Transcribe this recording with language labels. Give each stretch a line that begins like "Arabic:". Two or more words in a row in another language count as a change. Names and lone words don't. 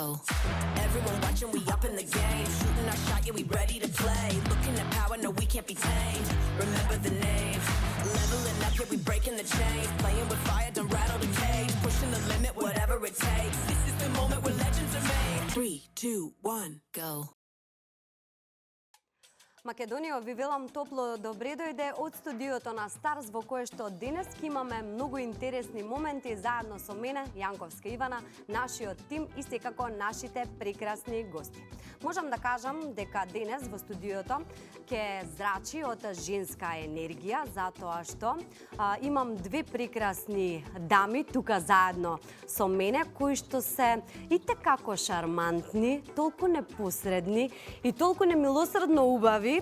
English: everyone watching, we up in the game. Shooting our shot, yeah, we ready to play. Looking at power, no, we can't be tamed. Remember the name. Leveling up, yeah, we breaking the chains. Playing with fire, don't rattle the cage. Pushing the limit, whatever it takes. This is the moment where legends are made. 3, 2, 1, go.
Macedonian: Македонијо, ви велам топло добре дојде од студиото на Старс, во кое што денес ќе имаме многу интересни моменти заедно со мене, Јанковска Ивана, нашиот тим и секако нашите прекрасни гости. Можам да кажам дека денес во студиото ќе зрачи од женска енергија, затоа што имам две прекрасни дами тука заедно со мене, кои што се и tekako шармантни, толку непосредни и толку немилосредно убави.